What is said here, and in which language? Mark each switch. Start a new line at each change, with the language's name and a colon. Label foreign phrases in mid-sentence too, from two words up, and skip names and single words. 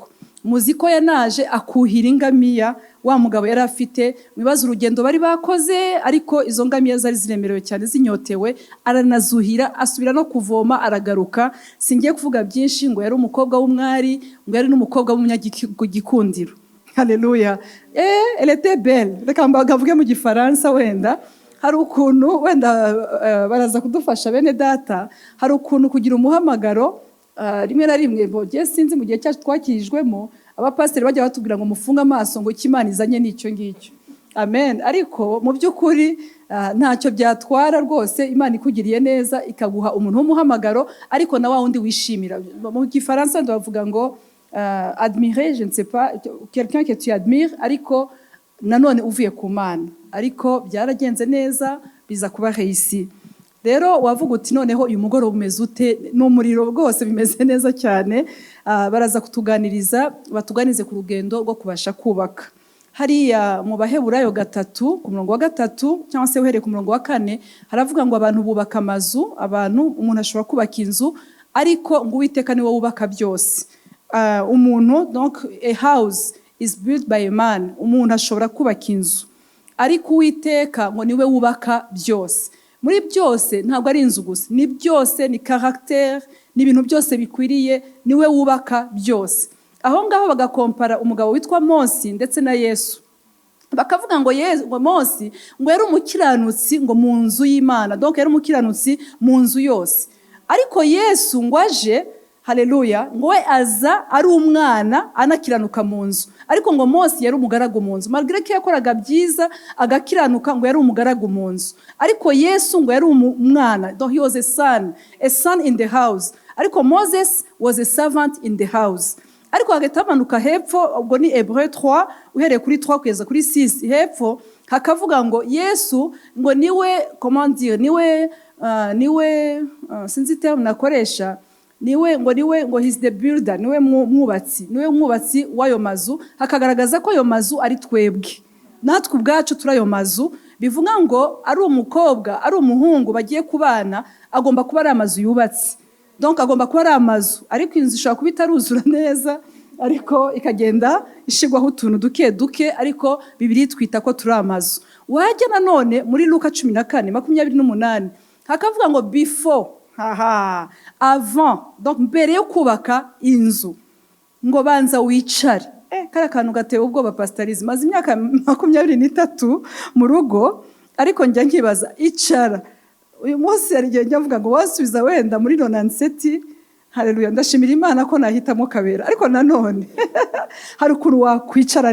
Kinyarwanda: Muzi ko yanaje akuhira ingamiya wa mugabo yari afite. Bibaza urugendo bari bakoze, ariko izo ngamiya zari ziremerewe cyane, zinyotewe, aranazuhira, asubira no kuvoma, aragaruka. Singiye kuvuga byinshi, ngo yari umukobwa w'umwari, ngo yari n'umukobwa w'umunyagikundiro. Haleluya!
French: Elle était belle.
Kinyarwanda: Reka mbavuge mu Gifaransa wenda. Hari ukuntu wenda baraza kudufasha bene data, hari ukuntu kugira umuhamagaro rimwe na rimwe, bogiye sinzi mu gihe cyacu twakirijwemo, abapasiteri bajya batubwira ngo mufunge amaso ngo Imana izanye n'icyo ngicyo. Amen. Ariko mu by'ukuri ntacyo byatwara rwose. Imana ikugiriye neza ikaguha umuntu w'umuhamagaro, ariko na wa wundi wishimira. Mu Gifaransa ndavuga ngo
French: admirer, je ne sais pas, quelqu'un que tu admires,
Kinyarwanda: ariko nanone uvuye ku Mana. Ariko byaragenze neza, biza kuba réussi. Rero wavuga uti noneho uyu mugoroba umeze ute? N'umuriro rwose, bimeze neza cyane. Baraza kutuganiriza, batuganize ku rugendo rwo kubasha kubaka. Hariya mu Baheburayo 3 ku murongo wa 3, cyangwa se uhereye ku murongo wa 4, haravuga ngo abantu bubaka amazu, umuntu ashobora kubaka inzu, ariko ngo Uwiteka niwe wubaka byose. Umuntu,
English: donc a house is built by a man.
Kinyarwanda: Umuntu ashobora kubaka inzu, ariko Uwiteka ngo niwe wubaka byose. Muri byose ntabwo ari inzu gusa, ni byose, ni caractère, ni ibintu byose bikwiriye, niwe wubaka byose. Aho ngaho bagakompara umugabo witwa Mose ndetse na Yesu. Bakavuga ngo Mose ngo yari umukiranutsi ngo mu nzu y'Imana, donc yari umukiranutsi mu nzu yose. Ariko Yesu ngo aje, haleluya, ngo we aza ari umwana anakiranuka mu nzu. Ariko ngo Mose yari umugaragu mu nzu, malgré ko yakoraga byiza agakiranuka, ngo yari umugaragu mu nzu. Ariko Yesu ngo yari umwana,
English: donc he was a son in the house. Ariko Moses was a servant in the house.
Kinyarwanda: ariko hagahita hamanuka hepfo, ubwo ni Hébreu 3 uhereye kuri 3 kugeza kuri 6 hepfo hakavuga ngo Yesu ngo niwe
French: comment dire
Kinyarwanda: niwe sinzi terme nakoresha, niwe ngo
English: he's the builder,
Kinyarwanda: niwe mwubatsi w'ayo mazu, hakagaragaza ko ayo mazu ari twebwe, natwe ubwacu turi ayo mazu. Bivuga ngo ari umukobwa ari umuhungu bagiye kubana, agomba kuba ari amazu yubatse, donc agomba kuba ari amazu, ariko inzu ishobora kuba itaruzura neza, ariko ikagenda ishigwaho utuntu duke duke, ariko Bibiliya twita ko turi amazu. Wajya nanone muri Luka 14:28 hakavuga ngo before avant, donc mbere yo kubaka inzu ngo banza wicare. Kari kantu gateye ubwoba Pastorize, maze imyaka 23 mu rugo, ariko njya nkibaza icara. Uyu munsi yari igihe njya mvuga ngo wasubiza wenda muri 97, haleluya, ndashimira Imana ko nahitamo kabera, ariko nanone hari ukuntu wakwicara